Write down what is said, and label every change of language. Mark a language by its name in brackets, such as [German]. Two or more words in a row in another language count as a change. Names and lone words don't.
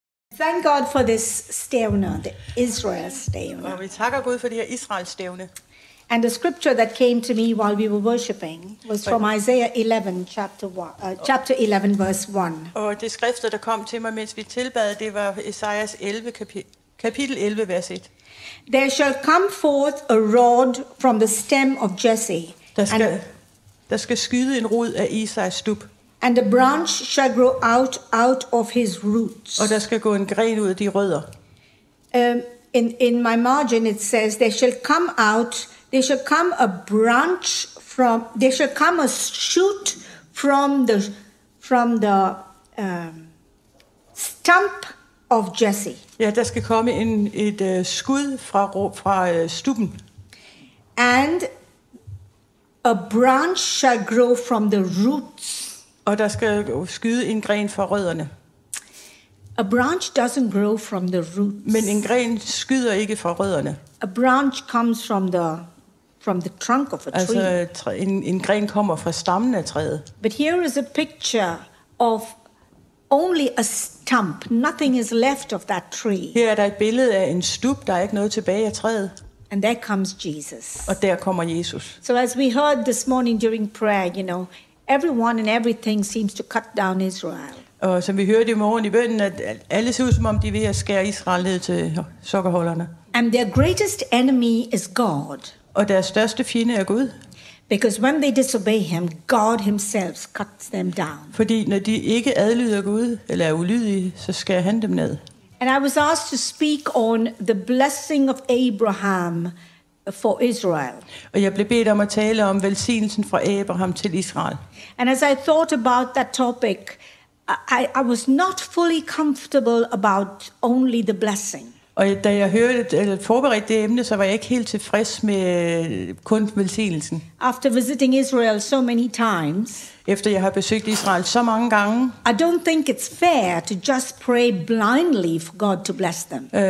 [English] Thank God for this stævne, the Israel stævne. [Danish] Og vi takker Gud for det her Israels stævne. [English] And the scripture that came to me while we were worshiping was from Isaiah 11, chapter 11, verse 1. [Danish] Og det skrifter, der kom til mig, mens vi tilbad, det var Esajas 11, kapitel 11, vers 1. [English] There shall come forth a rod from the stem of Jesse, [Danish] Der skal skyde en rod af Isais stub. [English] and a branch shall grow out of his roots. [Danish] Og der skal gå en gren ud af de rødder. [English] In my margin it says, there shall come a branch from, there shall come a shoot from the stump of Jesse. [Danish] Ja, der skal komme et skud fra stubben. [English] And a branch shall grow from the roots. [Danish] Og der skal skyde en gren fra rødderne. [English] A branch doesn't grow from the roots. [Danish] Men en gren skyder ikke fra rødderne. [English] A branch comes from the trunk of a tree. [Danish] Altså en gren kommer fra stammen af træet. [English] But here is a picture of only a stump. Nothing is left of that tree. [Danish] Her er der et billede af en stub, der er ikke noget tilbage af træet. [English] And there comes Jesus. [Danish] Og der kommer Jesus. [English] So as we heard this morning during prayer, everyone and everything seems to cut down Israel. [Danish] Og som vi hørte i morgen i bønnen, at alle ser ud som om de er ved at skære Israel ned til sokkerholderne. [English] And their greatest enemy is God. [Danish] Og deres største fjende er Gud. [English] Because when they disobey him, God himself cuts them down. [Danish] Fordi når de ikke adlyder Gud, eller er ulydige, så skærer han dem ned. [English] And I was asked to speak on the blessing of Abraham for Israel. [Danish] Og jeg blev bedt om at tale om velsignelsen fra Abraham til Israel. [English] And as I thought about that topic, I was not fully comfortable about only the blessing. [Danish] Og da jeg forberedte det emne, så var jeg ikke helt tilfreds med kun velsignelsen. [English] After visiting Israel so many times, [Danish] efter jeg har besøgt Israel så mange gange, [English] I don't think it's fair to just pray blindly for God to bless them.